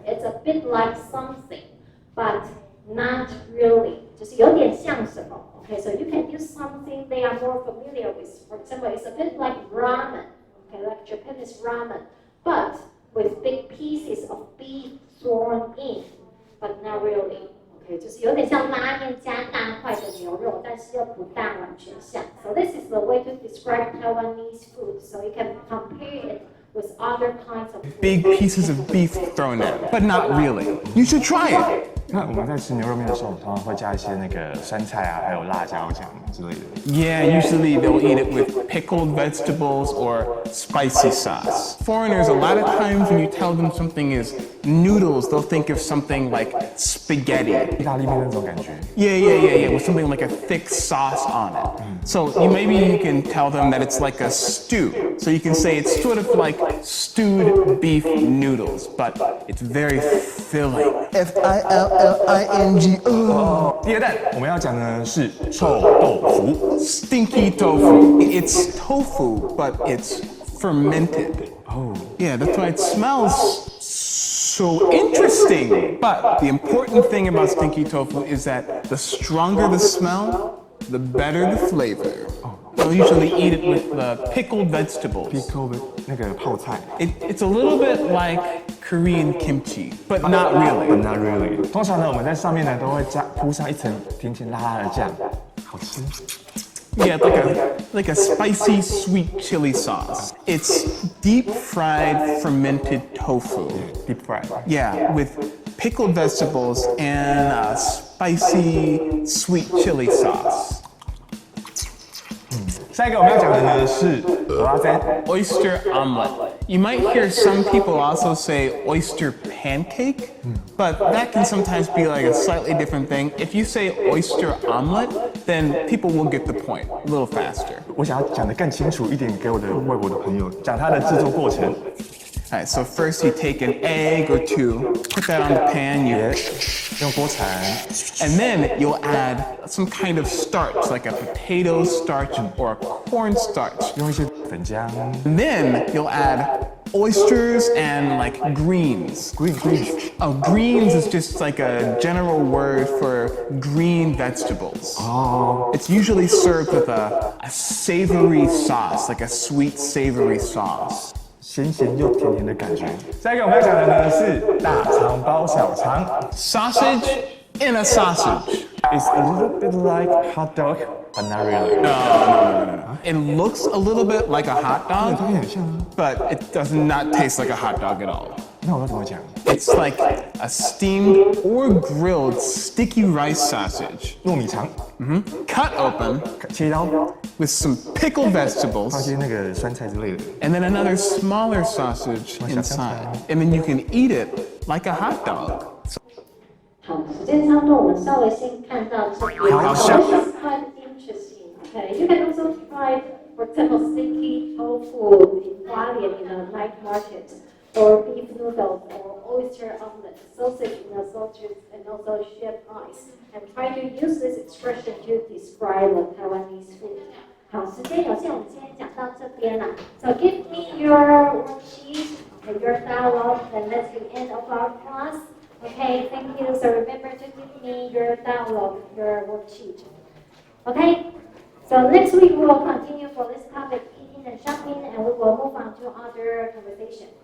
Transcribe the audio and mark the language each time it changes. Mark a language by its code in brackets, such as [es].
[en] It's a bit like something, but not really. [zh] 就是有点像什么 [en] Okay, so you can use something they are more familiar with. For example, it's a bit like ramen. Okay, like Japanese ramen, but with big pieces of beef thrown in, but not really. [zh] Okay, 就是有点像拉面加大块的牛肉，但是又不大完全像。 [en] So this is the way to describe Taiwanese food. So you can compare it with other kinds of food. Big pieces of beef thrown in, but not really. You should try it. [zh] 那我们在吃牛肉面的时候，通常会加一些那个酸菜啊，还有辣椒酱之类的。 [en] Yeah, usually they'll eat it with pickled vegetables or spicy sauce. Foreigners, a lot of times when you tell them something is noodles, they'll think of something like spaghetti. [zh] 意大利面那种感觉。 [en] Yeah, with something like a thick sauce on it. So maybe you can tell them that it's like a stew. So you can say it's sort of like stewed beef noodles, but it's very filling. Filling. [zh] 第二弹我们要讲的是臭豆腐 [en] Stinky tofu. It's tofu, but it's fermented. Oh. Yeah, that's why it smells so interesting. But the important thing about stinky tofu is that the stronger the smell, the better the flavor. They'll usually eat it with the pickled vegetables. [zh] Pickle 那个泡菜 [en] It's a little bit like Korean kimchi, but not really. Not really. [zh] 通常呢，我们在上面呢都会铺上一层甜甜辣辣的酱，好吃。 [en] Yeah, like a spicy sweet chili sauce. It's deep fried fermented tofu. Deep fried. Yeah, with pickled vegetables and a spicy sweet chili sauce. [zh] 下一个我们要讲的呢是蚵仔煎 [en] Oyster omelet. You might hear some people also say oyster pancake, but that can sometimes be like a slightly different thing. If you say oyster omelet, then people will get the point a little faster. [zh] 我想要讲得更清楚一点，给我的外国的朋友讲它的制作过程。 [en] Alright, so first you take an egg or two, put that on the pan, you [zh] 用锅铲 [en] and then you'll add some kind of starch, like a potato starch or a corn starch. [zh] 用一些粉浆 [en] And then you'll add oysters and like greens. greens Oh, greens is just like a general word for green vegetables. Oh. It's usually served with a savory sauce, like a sweet savory sauce. [zh] 咸咸又甜甜的感觉。下一个我们要讲的呢是大肠包小肠 [en] Sausage in a sausage. It's a little bit like hot dog, but not really. No. It looks a little bit like a hot [zh] 对， [en] dog, [zh] 很像啊。 [en] but it does not taste like a hot dog at all. [zh] 那我要怎么讲？ [en] It's like a steamed or grilled sticky rice sausage, [zh] 糯米肠， [en] cut open [zh] 切一刀， [en] with some pickled [zh] 放 [en] vegetables, [zh] 些那个酸菜之类的。 [en] and then another smaller sausage inside. And then you can eat it like a hot dog. [zh] 好，时间差不多，我们稍微先看到这边。好 [en] This is quite interesting. Okay, you can also try, for example, sticky tofu in Hualien in a night market, or beef noodles, or oyster omelet, sausage in a sausage, and also shaved ice. And try to use this expression to describe the Taiwanese food. [zh] 好，时间有限，我们今天讲到这边了。 [en] So give me your worksheet, okay, your dialogue, and that's the end of our class. Okay, thank you. So remember to give me your dialogue, your worksheet. Okay, so next week we will continue for this topic, eating and shopping, and we will move on to other conversation.